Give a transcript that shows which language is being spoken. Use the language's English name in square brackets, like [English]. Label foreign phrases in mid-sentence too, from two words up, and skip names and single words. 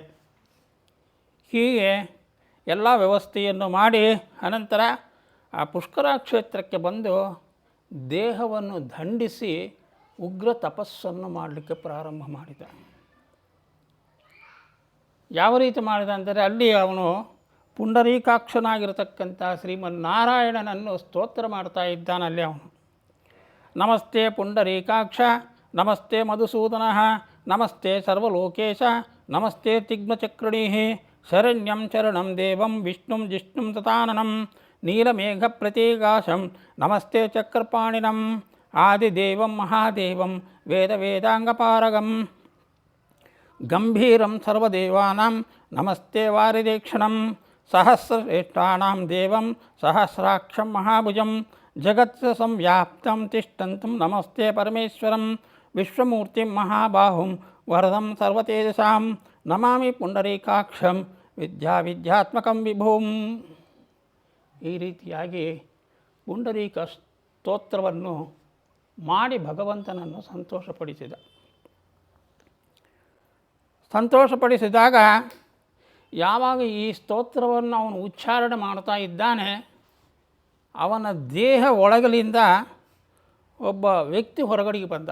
[Kannada] ಹೀಗೆ ಎಲ್ಲ ವ್ಯವಸ್ಥೆಯನ್ನು ಮಾಡಿ ಅನಂತರ ಆ ಪುಷ್ಕರ ಕ್ಷೇತ್ರಕ್ಕೆ ಬಂದು ದೇಹವನ್ನು ದಂಡಿಸಿ ಉಗ್ರ ತಪಸ್ಸನ್ನು ಮಾಡಲಿಕ್ಕೆ ಪ್ರಾರಂಭ ಮಾಡಿದ. ಯಾವ ರೀತಿ ಮಾಡಿದ ಅಂದರೆ, ಅಲ್ಲಿ ಅವನು ಪುಂಡರೀಕಾಕ್ಷನಾಗಿರತಕ್ಕಂಥ ಶ್ರೀಮನ್ನಾರಾಯಣನನ್ನು ಸ್ತೋತ್ರ ಮಾಡ್ತಾ ಇದ್ದಾನಲ್ಲಿ ಅವನು. [Sanskrit] ನಮಸ್ತೆ ಪುಂಡರೀಕಾಕ್ಷ, ನಮಸ್ತೆ ಮಧುಸೂದನ, ನಮಸ್ತೆ ಸರ್ವಲೋಕೇಶ, ನಮಸ್ತೆ ತಿಗ್ಮಚಕ್ರಣೀ, ಶರಣ್ಯಂ ಶರಣಂ ದೇವಂ ವಿಷ್ಣುಂ ಜಿಷ್ಣುಂ ತಥಾನನಂ, ನೀಲಮೇಘ ಪ್ರತೀಕಾಶಂ, ನಮಸ್ತೆ ಚಕ್ರಪಾಣಿನಂ, ಆದಿದೇವಂ ಮಹಾದೇವಂ, ವೇದ ವೇದಾಂಗಪಾರಗಂ, ಗಂಭೀರಂ ಸರ್ವದೇವಾನಾಂ, ನಮಸ್ತೆ ವಾರಿದೇಕ್ಷಣಂ, ಸಹಸ್ರಶ್ರೇಷ್ಠಾನಾಂ ದೇವಂ ಸಹಸ್ರಾಕ್ಷಂ ಮಹಾಭುಜಂ, ಜಗತ್ ಸಂವ್ಯಾಪ್ತಂ ತಿಷ್ಠಂತಂ, ನಮಸ್ತೆ ಪರಮೇಶ್ವರಂ, ವಿಶ್ವಮೂರ್ತಿಂ ಮಹಾಬಾಹುಂ, ವರದಂ ಸರ್ವತೇಜಸಾಂ, ನಮಾಮಿ ಪುಂಡರೀಕಾಕ್ಷಂ, ವಿದ್ಯಾತ್ಮಕಂ ವಿಭೂಂ. [Kannada] ಈ ರೀತಿಯಾಗಿ ಪುಂಡರೀಕ ಸ್ತೋತ್ರವನ್ನು ಮಾಡಿ ಭಗವಂತನನ್ನು ಸಂತೋಷಪಡಿಸಿದಾಗ ಯಾವಾಗ ಈ ಸ್ತೋತ್ರವನ್ನು ಅವನು ಉಚ್ಚಾರಣೆ ಮಾಡ್ತಾ ಇದ್ದಾನೆ, ಅವನ ದೇಹ ಒಳಗಲಿಂದ ಒಬ್ಬ ವ್ಯಕ್ತಿ ಹೊರಗಡೆಗೆ ಬಂದ.